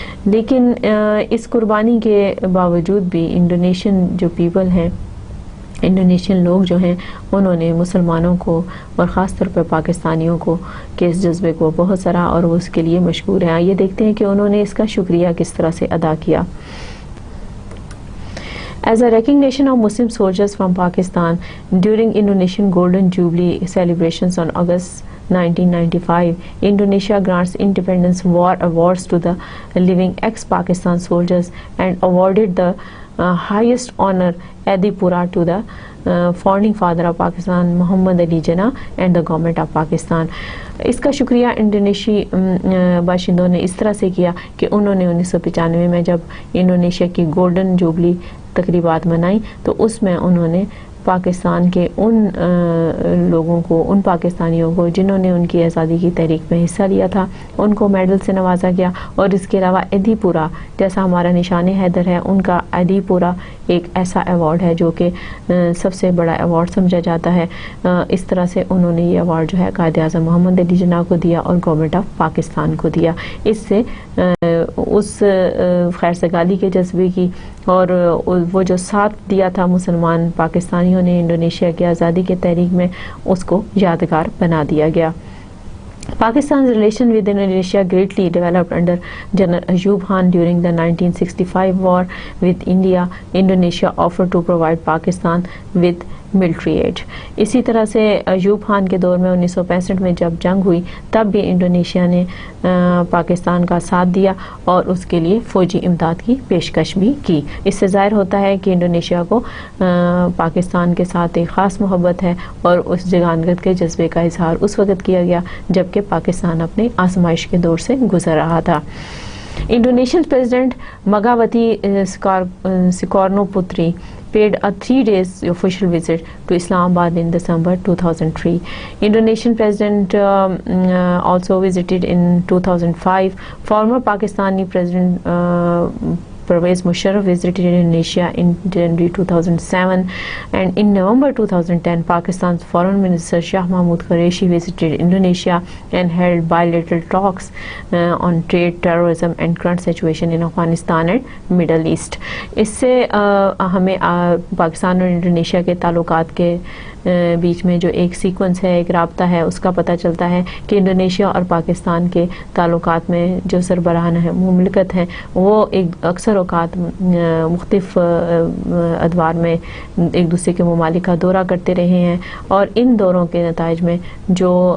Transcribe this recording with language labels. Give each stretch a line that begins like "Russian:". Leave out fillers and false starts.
Urdu: لیکن اس قربانی کے باوجود بھی انڈونیشین جو پیپل ہیں، انڈونیشین لوگ جو ہیں، انہوں نے مسلمانوں کو اور خاص طور پر پاکستانیوں کو کے اس جذبے کو بہت سراہا اور وہ اس کے لیے مشکور ہیں. یہ دیکھتے ہیں کہ انہوں نے اس کا شکریہ کس طرح سے ادا کیا.
English: As a recognition of Muslim soldiers from Pakistan during Indonesian Golden Jubilee celebrations on August 1995, Indonesia grants Independence War Awards to the living ex-Pakistan soldiers and awarded the highest honor Adipura to the founding father of Pakistan, Muhammad Ali Jinnah, and the government of Pakistan.
Urdu: اس کا شکریہ انڈونیشی باشندوں نے اس طرح سے کیا کہ انہوں نے 1995 میں جب انڈونیشیا کی گولڈن جوبلی تقریبات منائی تو اس میں انہوں نے پاکستان کے ان لوگوں کو، ان پاکستانیوں کو جنہوں نے ان کی آزادی کی تحریک میں حصہ لیا تھا، ان کو میڈل سے نوازا گیا. اور اس کے علاوہ ایدی پورا جیسا ہمارا نشان حیدر ہے، ان کا ایدی پورا ایک ایسا ایوارڈ ہے جو کہ سب سے بڑا ایوارڈ سمجھا جاتا ہے. اس طرح سے انہوں نے یہ ایوارڈ جو ہے قائد اعظم محمد علی جناح کو دیا اور گورنمنٹ آف پاکستان کو دیا. اس سے اس خیر سگالی کے جذبے کی اور وہ جو ساتھ دیا تھا مسلمان پاکستانیوں نے انڈونیشیا کی آزادی کے تحریک میں، اس کو یادگار بنا دیا گیا.
English: Pakistan's relation with Indonesia greatly developed under General Ayub Khan during the 1965 war with India. Indonesia offered to provide Pakistan with military aid.
Urdu: اسی طرح سے ایوب خان کے دور میں 1965 میں جب جنگ ہوئی تب بھی انڈونیشیا نے پاکستان کا ساتھ دیا اور اس کے لیے فوجی امداد کی پیشکش بھی کی. اس سے ظاہر ہوتا ہے کہ انڈونیشیا کو پاکستان کے ساتھ ایک خاص محبت ہے اور اس جگانگت کے جذبے کا اظہار اس وقت کیا گیا جبکہ پاکستان اپنے آزمائش کے دور سے گزر رہا تھا.
English: Indonesian President Megawati Soekarno Putri paid a 3 days official visit to Islamabad in December 2003. Indonesian President also visited in 2005. Former Pakistani President Pervez Musharraf visited Indonesia in January 2007, and in November 2010 Pakistan's Foreign Minister Shah Mahmood Qureshi visited Indonesia and held bilateral talks on trade, terrorism and current situation in Afghanistan and Middle East.
Urdu: اس سے ہمیں پاکستان اور Indonesia کے تعلقات کے بیچ میں جو ایک sequence ہے، ایک رابطہ ہے، اس کا پتہ چلتا ہے کہ انڈونیشیا اور پاکستان کے تعلقات میں جو سربراہان مملکت ہیں وہ ایک اکثر اوقات مختلف ادوار میں ایک دوسرے کے ممالک کا دورہ کرتے رہے ہیں اور ان دوروں کے نتائج میں جو